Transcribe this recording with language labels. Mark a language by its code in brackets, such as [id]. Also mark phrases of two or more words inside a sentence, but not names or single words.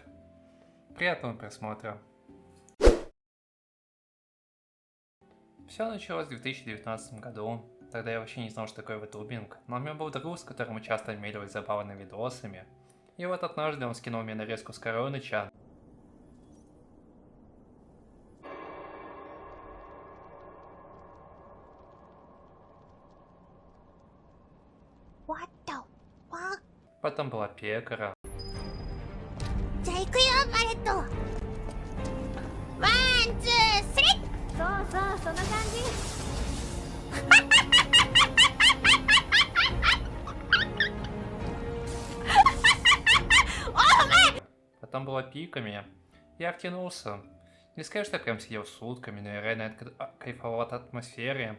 [ru] Приятного просмотра! Все началось в 2019 году. Тогда я вообще не знал, что такое ютубинг, но у меня был друг, с которым мы часто обменивались забавными видосами. И вот однажды он скинул мне нарезку с Короныча. [en] What the fuck? [ru] Потом была Пекара. [ja] じゃあ行くよバレット。ワンツースリー。そうそうそんな感じ。 [ru] Потом была Пиками. Я втянулся. Не сказать, что я прям сидел сутками, но я реально кайфовал от атмосферы.